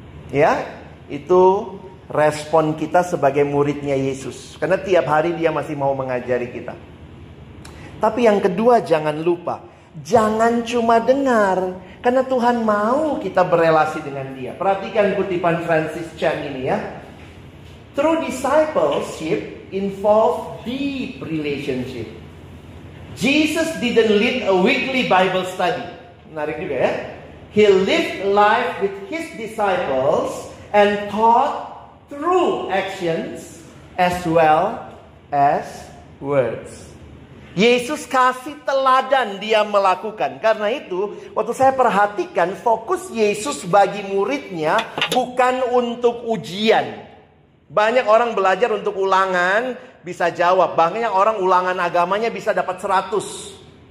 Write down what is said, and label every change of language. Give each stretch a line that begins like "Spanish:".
Indonesian: Ya, itu respon kita sebagai muridnya Yesus. Karena tiap hari dia masih mau mengajari kita. Tapi yang kedua, jangan lupa, jangan cuma dengar. Karena Tuhan mau kita berelasi dengan dia. Perhatikan kutipan Francis Chan ini ya.
English: True discipleship involve deep relationship. Jesus didn't lead a weekly Bible study.
Indonesian: Menarik juga ya.
English: He lived life with his disciples and taught through actions as well as words.
Indonesian: Yesus kasih teladan dia melakukan. Karena itu, waktu saya perhatikan, fokus Yesus bagi muridnya bukan untuk ujian. Banyak orang belajar untuk ulangan, bisa jawab. Banyak orang ulangan agamanya bisa dapat 100.